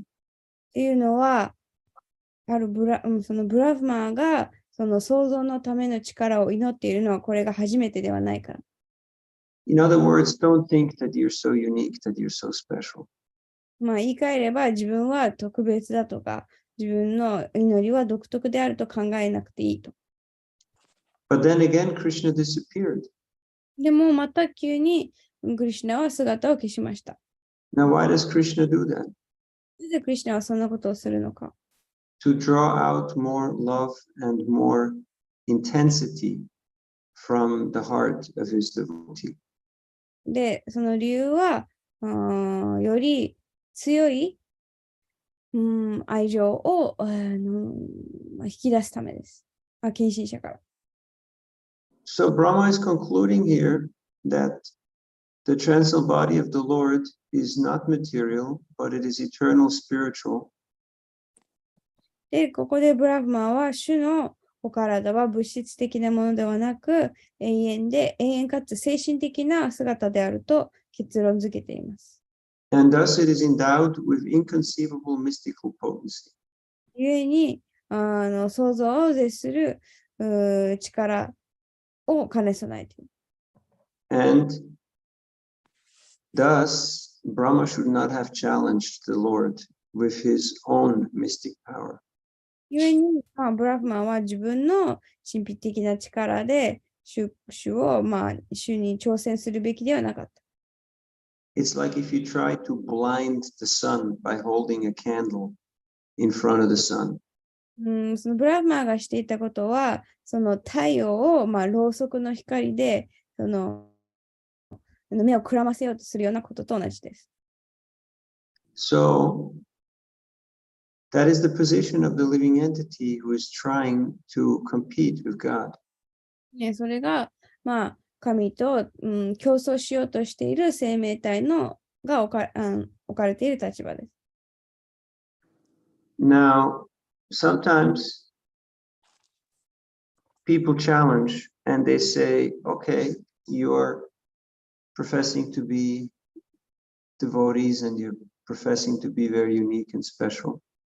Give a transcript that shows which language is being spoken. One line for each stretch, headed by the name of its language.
Japanese: っていうのは、そのブラフマンがその創造のための力を祈っているのはこれが初めてではないから。
English: In other words, don't think that you're so unique, that you're so special.
Japanese: 言い換えれば自分は特別だとか、自分の祈りは独特であると考えなくていいと。
English: But then again, Krishna disappeared.
Japanese: でもまた急にクリシュナは姿を消しました。
English: Now, why does Krishna do that?
Japanese: なぜクリシュナはそんなことをするのか。
English: To draw out more love and more intensity from the heart of his devotee.
Japanese: で、その理由は、より強い、愛情を、引き出すためです。献身者から。
English: So Brahma is concluding here that the transcendental body of the Lord is not material, but it is eternal spiritual.
Japanese: で、ここでブラフマは主のお体は物質的なものではなく、永遠かつ精神的な姿であると結論付けています。
English: And thus it is endowed with inconceivable mystical potency.
Japanese: 故に、想像を絶する力を兼ね備えている。
English: And thus, Brahma should not have challenged the Lord with his own mystic power.
Japanese: 故に、ブラフマンは自分の神秘的な力で主に挑戦するべきではなかった。
English: It's like if you try to blind the sun by holding a candle in front of the sun.
Japanese: そのブラフマーがしていたことは、その太陽を、ろうそくの光で目をくらませようとするようなことと同じです。
English: So, that is the position of the living entity who is trying to compete with God.
Japanese: それが、神と、競争しようとしている生命体が置かれている立場です。
English: Now, sometimes people challenge and they say, okay, you're professing to be devotees and you're professing to be very unique and special.